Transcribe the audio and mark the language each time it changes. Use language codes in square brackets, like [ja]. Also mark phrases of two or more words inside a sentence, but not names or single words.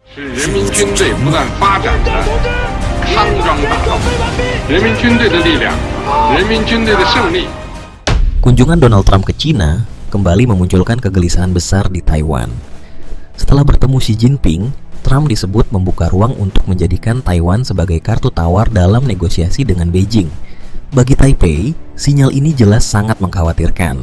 [zh] 是人民军队不断发展的康庄大道，人民军队的力量，人民军队的胜利。 [id] Kunjungan Donald Trump ke Cina kembali memunculkan kegelisahan besar di Taiwan. Setelah bertemu Xi Jinping, Trump disebut membuka ruang untuk menjadikan Taiwan sebagai kartu tawar dalam negosiasi dengan Beijing. Bagi Taipei, sinyal ini jelas sangat mengkhawatirkan.